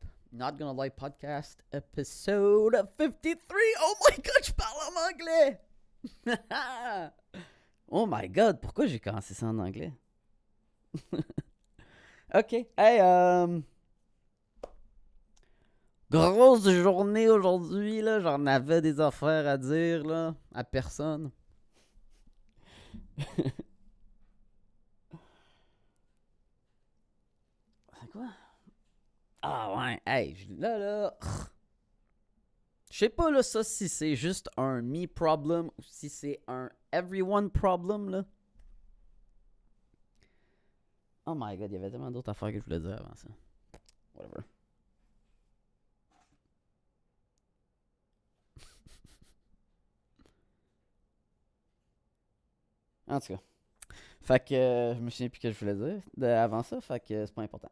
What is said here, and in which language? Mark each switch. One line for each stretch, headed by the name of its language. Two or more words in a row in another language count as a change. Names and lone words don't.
English: Not Gonna Lie Podcast, episode 53. Oh my god,
French: je parle en anglais!
English: Oh my god,
French: pourquoi j'ai commencé ça en anglais? Ok, hey, grosse journée aujourd'hui, là. J'en avais des affaires à dire, là, à personne. C'est quoi? Ah ouais, hey, là. Je sais pas, là, ça, si c'est juste un
English: me problem
French: ou si c'est un
English: everyone problem,
French: là.
English: Oh my god,
French: il y avait tellement d'autres affaires que je voulais dire avant ça. Whatever. En tout cas. Fait que je me souviens plus ce que je voulais dire avant ça, fait que c'est pas important.